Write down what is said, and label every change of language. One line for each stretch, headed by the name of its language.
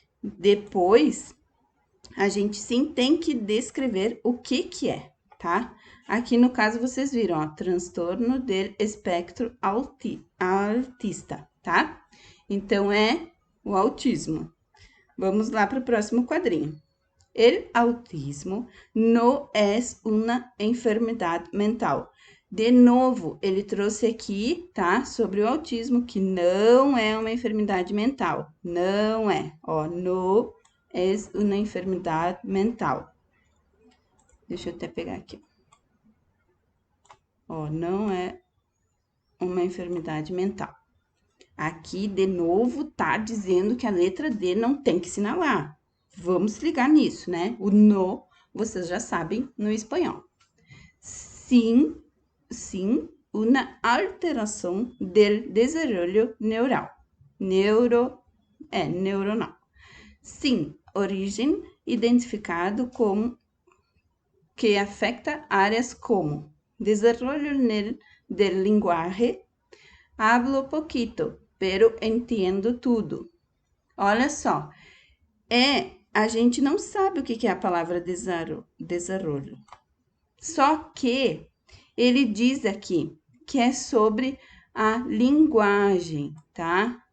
Portuguese: Depois, a gente sim tem que descrever o que que é, tá? Aqui no caso vocês viram, ó, transtorno
Spanish: del espectro autista,
Portuguese: tá? Então é o autismo. Vamos lá para o próximo quadrinho.
Spanish: El autismo no es una enfermedad mental.
Portuguese: De novo, ele trouxe aqui, tá? Sobre o autismo, que não é uma enfermidade mental. Não é.
Spanish: Ó, no es una enfermedad mental.
Portuguese: Deixa eu até pegar aqui. Ó, não é uma enfermidade mental. Aqui, de novo, tá dizendo que a letra D não tem que assinalar. Vamos ligar nisso, né? O no, vocês já sabem no espanhol. Sim, sim, uma alteração
Spanish: del desarrollo neural.
Portuguese: Neuronal. Sim, origem identificado como
Spanish: que afecta áreas como desarrollo del lenguaje. Hablo poquito, pero
Portuguese: entendo tudo. Olha só, a gente não sabe o que é a palavra desarrollo. Só que ele diz aqui que é sobre a linguagem, tá?